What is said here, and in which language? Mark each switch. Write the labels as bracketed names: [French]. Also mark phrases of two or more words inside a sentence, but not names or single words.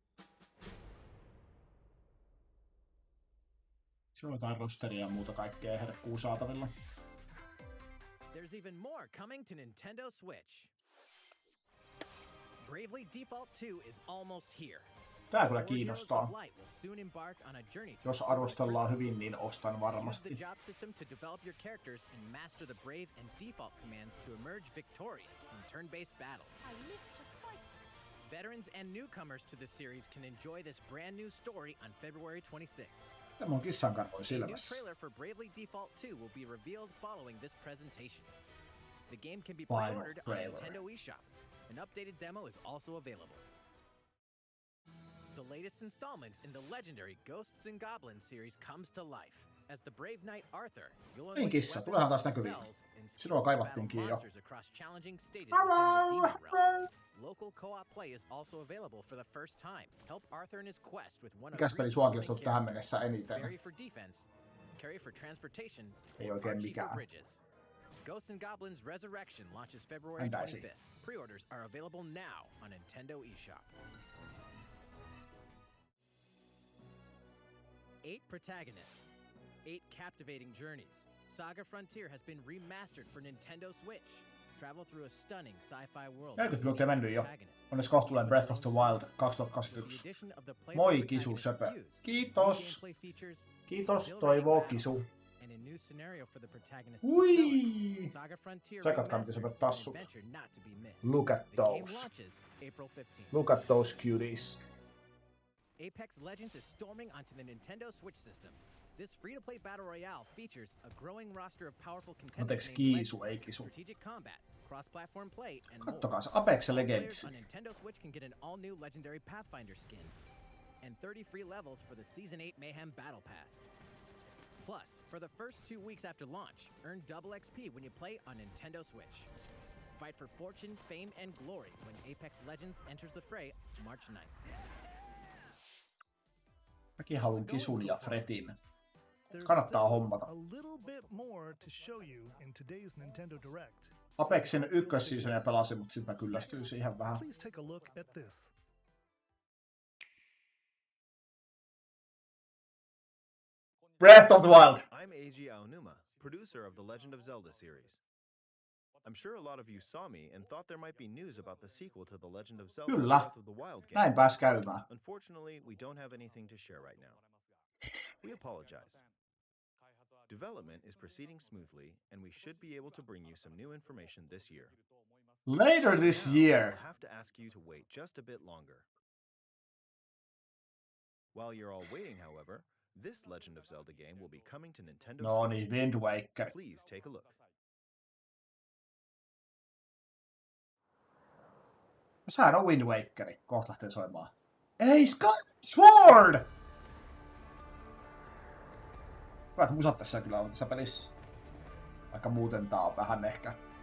[Finnish] Siellä on jotain rosteria ja muuta kaikkea herkkuu saatavilla. [English] There's even more coming to Nintendo Switch. Bravely Default 2 is almost here. [Finnish] Tää kyllä kiinnostaa. [English] Light will soon embark on a journey to [Finnish] Jos arvostellaan hyvin, niin ostan varmasti. [English] Use the job system to develop your characters and master the brave and default commands to emerge victorious in turn-based battles. I live to fight. Veterans and newcomers to the series can enjoy this brand new story on February 26th. [Finnish] Tämä on kissankarvoin [English] A new [Finnish] silmässä. [English] trailer for Bravely Default 2 will be revealed following this presentation. The game can be pre-ordered on Nintendo eShop. An updated demo is also available. The latest installment in the legendary Ghosts and Goblins series comes to life. As the brave knight Arthur, you'll unleash [Finnish] kissa, tulehan taas [English] weapons, [Finnish] näkyviin. [English] spells, and skills [Finnish] Sinua [English] to [Finnish] kaivattiinkin [English] battle [Finnish] jo. [English] monsters across challenging stages within the demon realm. Local co-op play is also available for the first time. Help Arthur in his quest with one of [Finnish] Mikäs peli [English] three [Finnish] sua [English] supporting [Finnish] kiinnostaa tähän mennessä [English] characters. [Finnish] eniten? [English] Barry for defense, Carry for transportation, [Finnish] Ei [English] or [Finnish] oikein [English] Archie for [Finnish] mikään. [English] bridges. Ghosts and Goblins Resurrection launches February [Finnish] Entäisi? [English] 25th. Pre-orders are available now on Nintendo eShop. 8 protagonists, 8 captivating journeys. Saga Frontier has been remastered for Nintendo Switch. Travel through a stunning sci-fi world. [Finnish] 40 minuuttia mennyt jo. Onnes kohta tulee Breath of the Wild 2021. Moi Kisu Söpö. Kiitos. Kiitos, toivoo Kisu. [English] And a new scenario for the protagonist. [Finnish] Ui! [English] Saga Frontier [Finnish] Tsekatkaa miten Söpö tassut. [English] adventure not to be missed. Look at The game those. launches April 15th. Look at those cuties. Apex Legends is storming onto the Nintendo Switch system. This free-to-play battle royale features a growing roster of powerful contenders [Finnish] Anteeksi, [English] named [Finnish] Kiisu, ei [English] Legends, [Finnish] Kisu. [English] strategic combat, cross-platform play, and more. [Finnish] Kattokaa se Apex Legends. [English] Players on Nintendo Switch can get an all-new legendary Pathfinder skin and 30 free levels for the Season 8 Mayhem Battle Pass. Plus, for the first 2 weeks after launch, earn double XP when you play on Nintendo Switch. Fight for fortune, fame, and glory when Apex Legends enters the fray March 9th. [Finnish] Mäkin haluan Kisun ja Fretin. [English] There's [Finnish] Kannattaa [English] still [Finnish] hommata. [English] a little bit more to show you in today's Nintendo Direct. [Finnish] Apexin ykkösseasonia pelasin, mutta sit mä kyllästyin siihen vähän. [English] Please take a look at this. Breath of the Wild. I'm Eiji Aonuma, producer of the Legend of Zelda series. I'm sure a lot of you saw me and thought there might be news about the sequel to the Legend of Zelda [Finnish] Kyllä. [English] Breath of the Wild game. [Finnish] Näin pääs käymään. [English] Unfortunately, we don't have anything to share right now. We apologize. Development is proceeding smoothly, and we should be able to bring you some new information this year. Later this Now, year. I'll have to ask you to wait just a bit longer. While you're all waiting, however, this Legend of Zelda game will be coming to Nintendo [Finnish] No [English] Switch. [Finnish] niin, Wind Waker. [English] Please take a look. [Finnish] Sehän on Wind Wakeri. Kohta lähtee soimaan. Ei, Sword! Hyvät musat tässä kyllä on tässä pelissä. Vaikka muuten tää on vähän ehkä...